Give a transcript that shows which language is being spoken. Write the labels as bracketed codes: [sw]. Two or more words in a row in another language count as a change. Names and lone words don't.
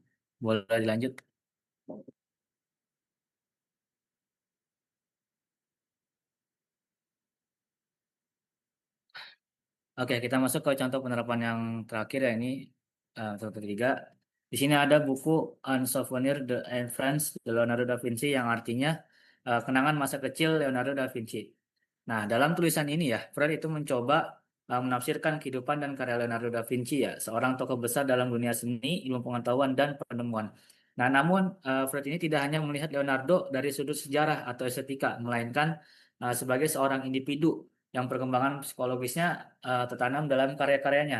[id] Boleh dilanjut. Oke, kita masuk ke contoh penerapan yang terakhir ya, ini contoh ketiga. Di sini ada buku Un Souvenir de Anne France de Leonardo da Vinci yang artinya kenangan masa kecil Leonardo da Vinci. Nah, dalam tulisan ini ya, Freud itu mencoba menafsirkan kehidupan dan karya Leonardo da Vinci ya, seorang tokoh besar dalam dunia seni, ilmu pengetahuan, dan penemuan. Nah, namun Freud ini tidak hanya melihat Leonardo dari sudut sejarah atau estetika, melainkan sebagai seorang individu yang perkembangan psikologisnya tertanam dalam karya-karyanya.